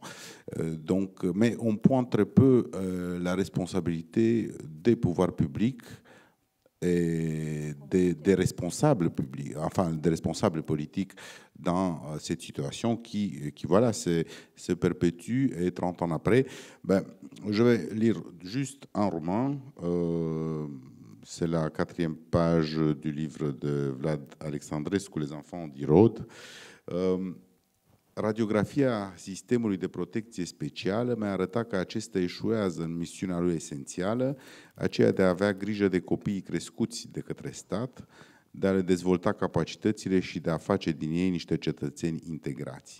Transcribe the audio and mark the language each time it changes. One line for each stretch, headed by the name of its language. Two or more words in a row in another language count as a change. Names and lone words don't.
French: Mais on pointe très peu la responsabilité des pouvoirs publics et des responsables publics, enfin des responsables politiques dans cette situation qui voilà, se perpétue, et 30 ans après, je vais lire juste un roman, c'est la 4e page du livre de Vlad Alexandrescu, Les enfants d'Irod.
Romanian: Radiografia sistemului de protecție specială mi-a arătat că acesta eșuează în misiunea lui esențială, aceea de a avea grijă de copiii crescuți de către stat, de a le dezvolta capacitățile și de a face din ei niște cetățeni integrați.